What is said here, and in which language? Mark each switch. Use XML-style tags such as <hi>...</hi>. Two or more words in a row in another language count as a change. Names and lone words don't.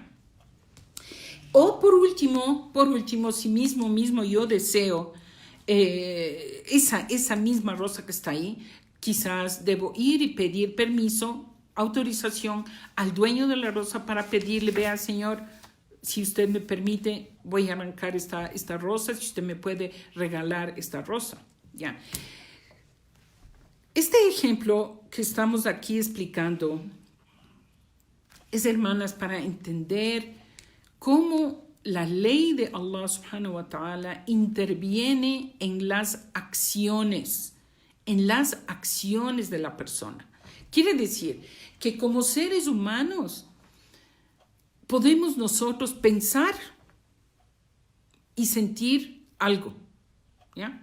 <es>O por último, si mismo yo deseo esa misma rosa que está ahí, quizás debo ir y pedir permiso, autorización al dueño de la rosa para pedirle, vea, señor, si usted me permite, voy a arrancar esta rosa, si usted me puede regalar esta rosa. ¿Ya? Este ejemplo que estamos aquí explicando es, hermanas, para entender cómo la ley de Allah</es> <ar>سبحانه وتعالى</ar> <es>interviene en las acciones de la persona. Quiere decir que como seres humanos podemos nosotros pensar y sentir algo, ¿ya?</es>